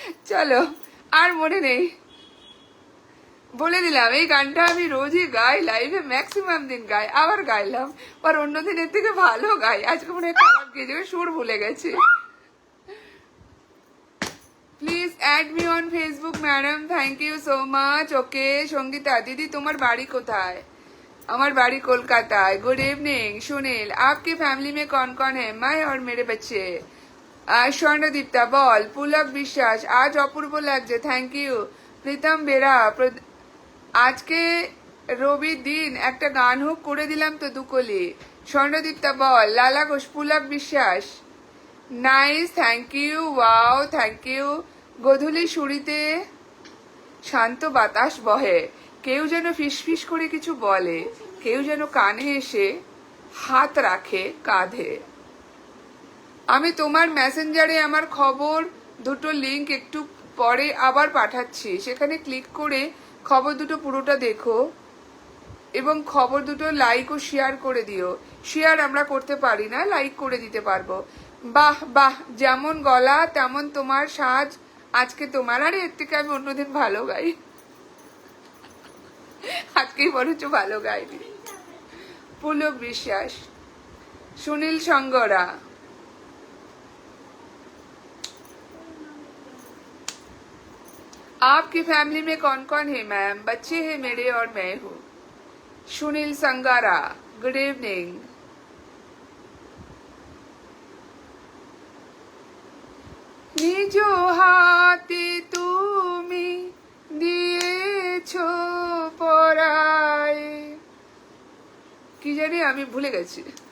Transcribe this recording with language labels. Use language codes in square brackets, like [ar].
[bn] চলো, আর মনে নেই, বলে দিলাম এই গানটা আমি রোজই গাই, লাইভে ম্যাক্সিমাম দিন গাই, আবার গাইলাম, আর অন্য দিনের থেকে ভালো গাই, আজকে মনে হয় খারাপ গিয়ে যাবে, সুর ভুলে গেছি। [en] Please add me on Facebook madam, thank you so much. [bn] ওকে সঙ্গীতা দিদি তোমার বাড়ি কোথায়? আমার বাড়ি कोलकाताয়। [hi] गुड इवनिंग सुनील, आपकी फैमिली में कौन कौन है? मैं और मेरे बच्चे। [bn] স্বর্ণদীপ্তা বল, পুলক বিশ্বাস, আজ অপূর্ব লাগছে, থ্যাংক ইউ। প্রীতম বেরা, আজকে রবির দিন একটা গান হোক, করে দিলাম তো দুকলি। স্বর্ণদীপ্তা বল, লালা ঘোষ, পুলক বিশ্বাস, nice, thank you, wow, thank you. গধূলি সুরিতে শান্ত বাতাস বহে, কেউ যেন ফিসফিস করে কিছু বলে, কেউ যেন কানে এসে হাত রাখে কাঁধে। আমি তোমার মেসেঞ্জারে আমার খবর দুটো লিংক একটু পরে আবার পাঠাচ্ছি, সেখানে ক্লিক করে খবর দুটো পুরোটা দেখো। এবং খবর দুটো লাইক ও শেয়ার করে দিও। শেয়ার আমরা করতে পারি না, লাইক করে দিতে পারবো। বাহ বাহ, যেমন গলা তেমন তোমার সাজ আজকে তোমার। আরে এর থেকে আমি অন্যদিন ভালো গাই, আজকেই বরঞ্চ ভালো গাইনি। [hi] পুলক বিশ্বাস, সুনীল সঙ্গরা, आपकी फैमिली में कौन कौन है मैम? बच्चे हैं मेरे और मैं हूँ। Sunil संगारा, good evening. [bn] নিজ হাতে তুমি দিয়েছো পরায়, কি জানি আমি ভুলে গেছি।